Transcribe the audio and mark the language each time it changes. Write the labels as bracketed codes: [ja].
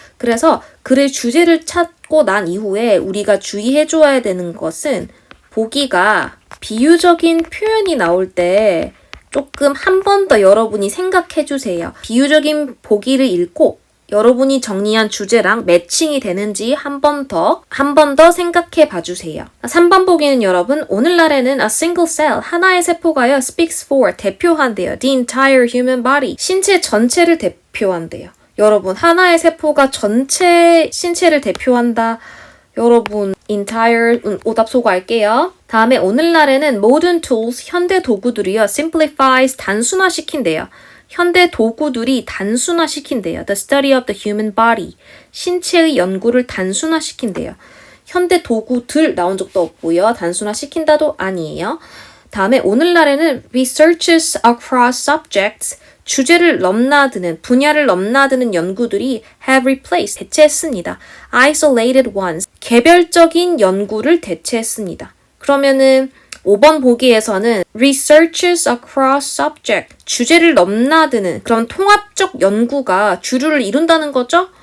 [ko] 그래서 글의 주제를 찾고 난 이후에 우리가 주의해줘야 되는 것은 보기가 비유적인 표현이 나올 때 조금 한 번 더 여러분이 생각해주세요. 비유적인 보기를 읽고 여러분이 정리한 주제랑 매칭이 되는지 한 번 더 생각해 봐주세요. 3번 보기는 여러분, 오늘날에는 [en] a single cell, [ko] 하나의 세포가요, [en] speaks for, [ko] 대표한대요. [en] the entire human body, [ko] 신체 전체를 대표한대요. 여러분, 하나의 세포가 전체 신체를 대표한다. 여러분, entire 오답 소거할게요. 다음에 오늘날에는 [en] modern tools, [ko] 현대 도구들이요, [en] simplifies, [ko] 단순화시킨대요. 현대 도구들이 단순화시킨대요. [en] The study of the human body. [ko] 신체의 연구를 단순화시킨대요. 현대 도구들 나온 적도 없고요. 단순화시킨다도 아니에요. 다음에 오늘날에는 [en] researches across subjects. [ko] 주제를 넘나드는, 분야를 넘나드는 연구들이 [en] have replaced, [ko] 대체했습니다. [en] isolated ones. [ko] 개별적인 연구를 대체했습니다. 그러면은 5번 보기에서는 [en] researches across subject, [ko] 주제를 넘나드는 그런 통합적 연구가 주류를 이룬다는 거죠?